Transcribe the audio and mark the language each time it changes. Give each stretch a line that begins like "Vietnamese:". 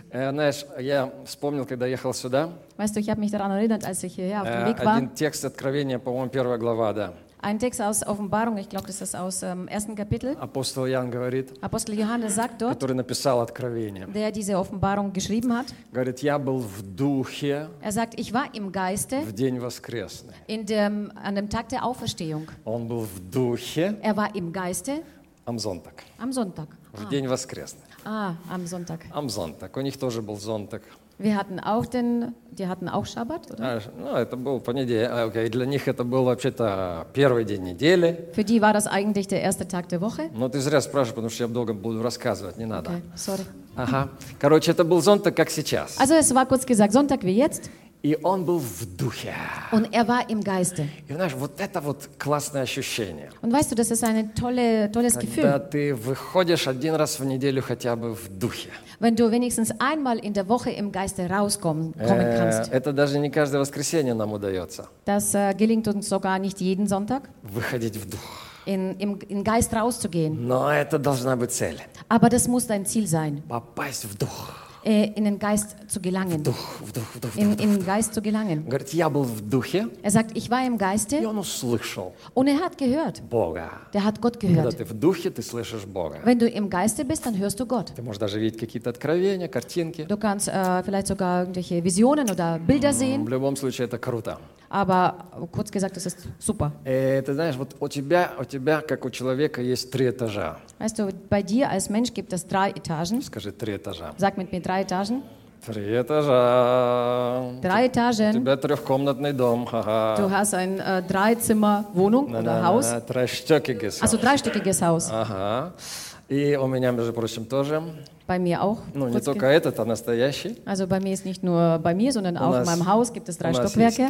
Russian: Знаешь, я вспомнил, когда ехал сюда.
German: Weißt du, ich habe mich daran erinnert, als ich hierher auf dem Weg war.
Russian: Один текст Откровения, по-моему, первая глава, да.
German: Ein Text aus Offenbarung, ich glaube, das ist aus dem ersten Kapitel.
Russian: Апостол Иоанн говорит.
German: Апостол Иоанн sagt dort.
Russian: Который написал Откровение.
German: Der diese Offenbarung geschrieben hat.
Russian: Говорит, я был в духе.
German: Er sagt, ich war im Geiste.
Russian: В день воскресный.
German: In dem an dem Tag der Auferstehung.
Russian: Он был в духе.
German: Er war im Geiste. Am Sonntag. Am Sonntag.
Russian: В день воскресный.
German: Am Sonntag. Am Sonntag.
Russian: У них тоже был Sonntag.
German: Wir hatten auch den, die hatten auch Schabbat, oder?
Russian: Ну, это был понедельник.
English: Okay,
Russian: для них это был вообще-то первый день недели.
German: Für die war das eigentlich der erste Tag der Woche.
Russian: Ну, ты зря спрашиваешь, потому что я долго буду рассказывать, не надо.
English: Okay, sorry.
Russian: Ага. Короче, это был Sonntag, как сейчас.
German: Also, es war kurz gesagt Sonntag wie jetzt.
Russian: И он был в духе.
German: Und er war im Geiste.
Russian: И знаешь, вот это вот классное ощущение.
German: Und weißt du, das ist ein tolles Gefühl.
Russian: Когда ты выходишь один раз в неделю хотя бы в духе.
German: Wenn du wenigstens einmal in der Woche im Geiste rauskommen kannst.
Russian: Это даже не каждое воскресенье нам удается.
German: Das gelingt uns sogar nicht jeden Sonntag.
Russian: Выходить в дух.
German: In Geist rauszugehen.
Russian: Но это должна быть цель.
German: Aber das muss dein Ziel sein.
Russian: Попасть в дух.
German: In den Geist zu gelangen. In den Geist zu gelangen. Er sagt, ich war im Geiste. Und er hat gehört.
Russian: Бога.
German: Der hat Gott gehört.
Russian: Ты в духе, ты слышишь Бога.
German: Wenn du im Geiste bist, dann hörst du Gott.
Russian: Ты можешь даже видеть какие-то откровения, картинки.
German: Du kannst vielleicht sogar irgendwelche Visionen oder Bilder sehen.
Russian: В любом случае, это круто.
German: Aber kurz gesagt, das ist super.
Russian: Ты знаешь, вот у тебя, как у человека, есть три этажа.
German: Weißt du, bei dir als Mensch gibt es drei Etagen.
Russian: Скажи, три этажа.
German: Sag mit mir, drei Etagen.
Russian: Три этажа.
German: Drei Etagen.
Russian: У тебя трехкомнатный дом.
German: Du hast ein Dreizimmer-Wohnung oder Haus. Dreistöckiges Haus. Also dreistöckiges Haus.
Russian: Ага. И у меня, между прочим, тоже.
German: Bei mir auch.
Russian: Ну, не только этот, а настоящий.
German: Also bei mir ist nicht nur bei mir, sondern auch in meinem Haus gibt es drei Stockwerke.